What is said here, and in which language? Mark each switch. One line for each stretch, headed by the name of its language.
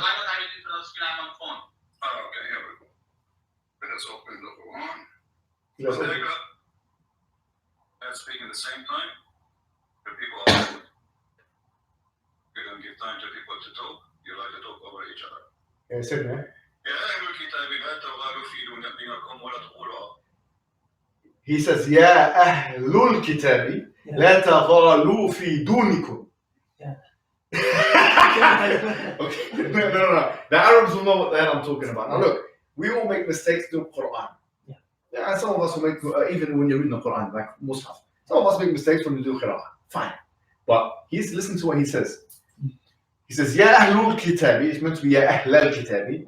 English: I'm on the phone. Oh, okay, here we go. Let us open the Quran. Yes, sir. And speak at the same time. The people are you don't give time to people to talk. You like to talk over each other. Yeah, sit there.
Arabic: يا أهل الكتاب لا تغالوا في دينكم ولا تقولوا.
English: He says,
Arabic: يا أهل الكتاب لا تغالوا في دونكم.
English: Okay. No. The Arabs will know what the hell I'm talking about. Now look, we all make mistakes doing Quran. Yeah, and some of us will make, even when you're reading the Quran, like Mus'haf. Some of us make mistakes when we do Qira'ah. Fine. But listen to what he says. He says,
Arabic: يا أهل الكتاب,
English: it's meant to be
Arabic: يا أهل الكتاب.